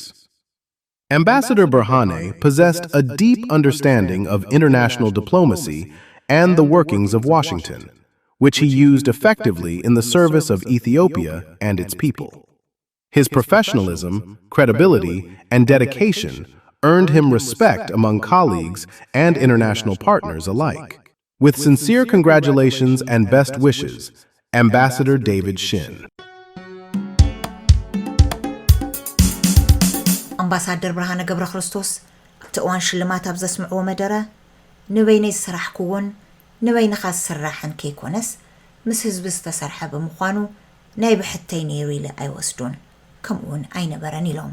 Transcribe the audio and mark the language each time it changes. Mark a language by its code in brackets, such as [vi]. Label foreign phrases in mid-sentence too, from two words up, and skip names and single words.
[en] Ambassador Berhane possessed a deep understanding of international diplomacy and the workings of Washington, which he used effectively in the service of Ethiopia and its people. His professionalism, credibility, and dedication earned him respect among colleagues and international partners alike. With sincere congratulations and best wishes, Ambassador David Shin. [ti] ኣምባሳደር ብርሃነ ገብረ ክርስቶስ ኣብቲ እዋን ሽልማት ኣብ ዘስምዕዎ መደረ ንበይነይ ዝስራሕክዎን ንበይንኻ ዝስራሕን ከይኮነስ ምስ ህዝቢ ዝተሰርሐ ብምዃኑ ናይ ብሕተይ ነይሩ ኢለ ኣይወስዱን ከምኡውን ኣይነበረን ኢሎም